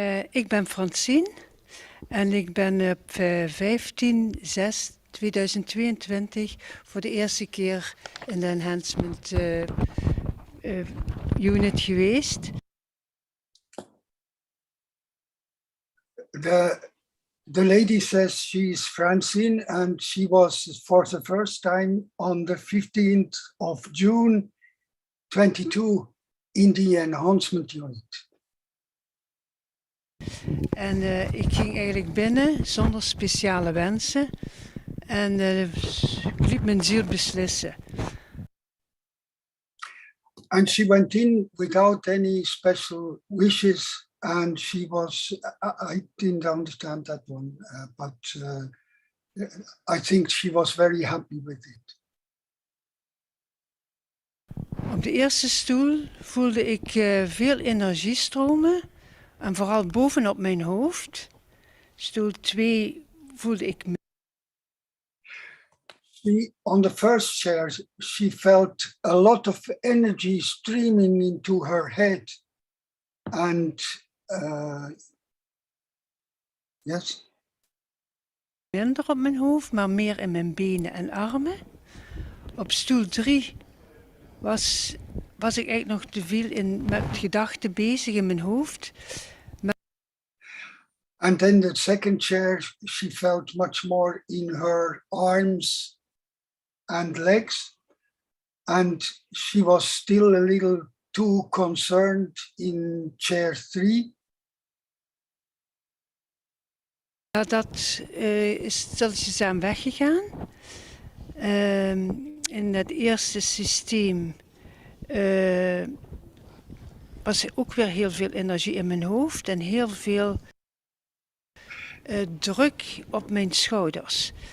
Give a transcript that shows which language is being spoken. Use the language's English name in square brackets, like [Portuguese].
[Dutch] Ik ben Francine en ik ben op 15/6/2022 voor de eerste keer in de enhancement unit geweest. [English] The lady says she's Francine and she was for the first time on the 15th of June 22 in the enhancement unit. [Dutch] En ik ging eigenlijk binnen zonder speciale wensen en ik liet mijn ziel beslissen. [English] And she went in without any special wishes, and she was, I didn't understand that one, but I think she was very happy with it. [Dutch] Op de eerste stoel voelde ik veel energie stromen en vooral bovenop mijn hoofd. Stoel 2 voelde ik [English] On the first chair, she felt a lot of energy streaming into her head. And yes. [Dutch] minder op mijn hoofd, maar meer in mijn benen en armen. Op stoel 3 was ik eigenlijk nog te veel met gedachten bezig in mijn hoofd. [English] And then the second chair, she felt much more in her arms and legs. And she was still a little too concerned in chair 3. [Dutch] Ja, dat is stilletjes aan weggegaan. In het eerste systeem was er ook weer heel veel energie in mijn hoofd en heel veel druk op mijn schouders.